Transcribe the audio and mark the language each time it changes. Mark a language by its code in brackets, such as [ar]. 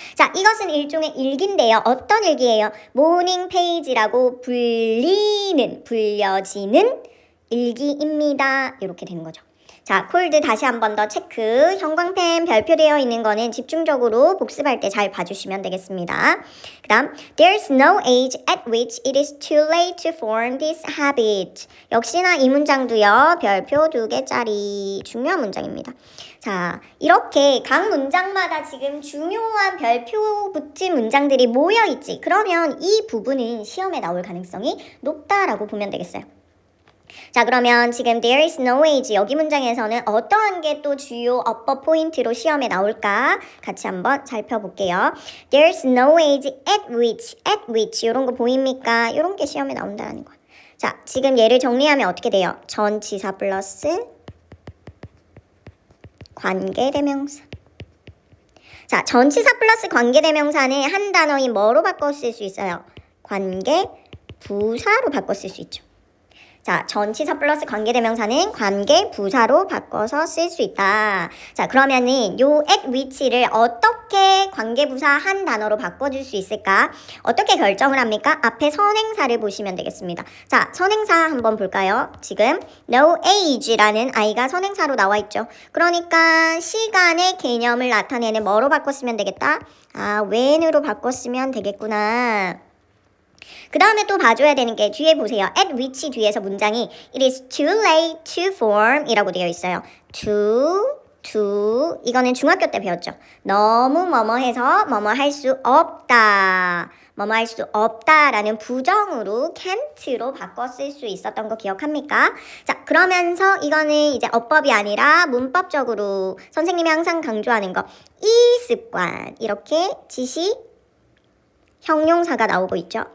[ko] 자, 이것은 일종의 일기인데요. 어떤 일기예요? 모닝 페이지라고 불려지는 일기입니다. 이렇게 되는 거죠. 자, 콜드 다시 한 번 더 체크. 형광펜 별표되어 있는 거는 집중적으로 복습할 때 잘 봐주시면 되겠습니다. 그 다음, [en] There's no age at which it is too late to form this habit. [ko] 역시나 이 문장도요. 별표 2개짜리 중요한 문장입니다. 자, 이렇게 각 문장마다 지금 중요한 별표 붙은 문장들이 모여있지. 그러면 이 부분은 시험에 나올 가능성이 높다라고 보면 되겠어요. 자, 그러면 지금 [en] there is no age [ko] 여기 문장에서는 어떠한 게 또 주요 어법 포인트로 시험에 나올까 같이 한번 살펴볼게요. [en] There's no age at which [ko] 이런 거 보입니까? 이런 게 시험에 나온다는 거야. 자, 지금 얘를 정리하면 어떻게 돼요? 전치사 플러스 관계대명사. 자, 전치사 플러스 관계대명사는 한 단어인 뭐로 바꿔 쓸 수 있어요? 관계 부사로 바꿔 쓸 수 있죠. 자, 전치사 플러스 관계대명사는 관계부사로 바꿔서 쓸 수 있다. 자, 그러면은 요 [en] at which [ko] 를 어떻게 관계부사 한 단어로 바꿔줄 수 있을까? 어떻게 결정을 합니까? 앞에 선행사를 보시면 되겠습니다. 자, 선행사 한번 볼까요? 지금 no age라는 아이가 선행사로 나와 있죠. 그러니까 시간의 개념을 나타내는 뭐로 바꿨으면 되겠다? 아, when으로 바꿨으면 되겠구나. 그 다음에 또 봐줘야 되는 게 뒤에 보세요. [en] at which [ko] 뒤에서 문장이 [en] it is too late to form [ko] 이라고 되어 있어요. to 이거는 중학교 때 배웠죠. 너무 뭐뭐해서 뭐뭐 할 수 없다. 뭐뭐 할 수 없다라는 부정으로 can't로 바꿔 쓸 수 있었던 거 기억합니까? 자, 그러면서 이거는 이제 어법이 아니라 문법적으로 선생님이 항상 강조하는 거 이 습관 이렇게 지시 형용사가 나오고 있죠.